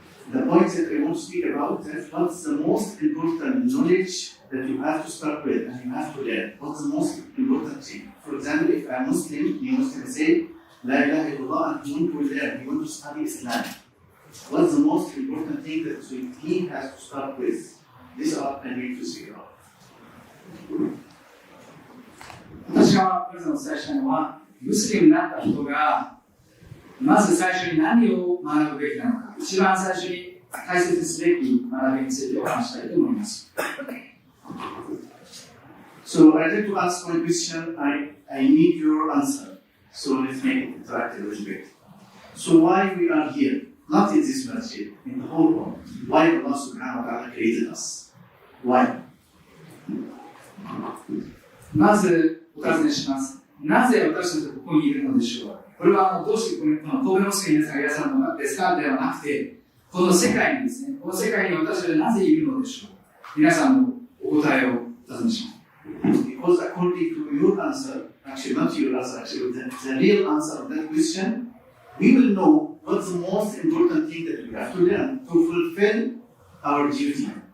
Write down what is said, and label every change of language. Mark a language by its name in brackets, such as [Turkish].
[English] The points that I want to speak about is what's the most important knowledge that you have to start with and you have to learn. What's the most important thing? For example, if I'm Muslim, you Muslim say, [Arabic] La ilaha illallah, [English] and you want to learn, you want to study Islam. What's the most important thing that he has to start with? These are I need to speak about. [Japanese] 私がまずお伝えしたいのは、ムスリムになった人がまず最初に何を学ぶべきなのか、一番最初に大切にすべき学びについてお話したいと思います。 [English] So I'd like to ask one question. I need your answer. So let's make it interactive a little bit. So why we are here? Not in this masjid, in the whole world. Why Allah subhanahu wa ta'ala created us? Why? [Japanese] まずお尋ねします。なぜ私たちはここにいるのでしょう。これはどうしてこの神戸モスクに皆さんがいらっしゃるのですかではなくて、この世界にですね、この世界に私たちはなぜいるのでしょう。皆さんのお答えをお尋ねします。 [English] Because according to your answer, actually not your answer, actually the real answer of that question, we will know what's the most important thing that we have to learn to fulfill our duty.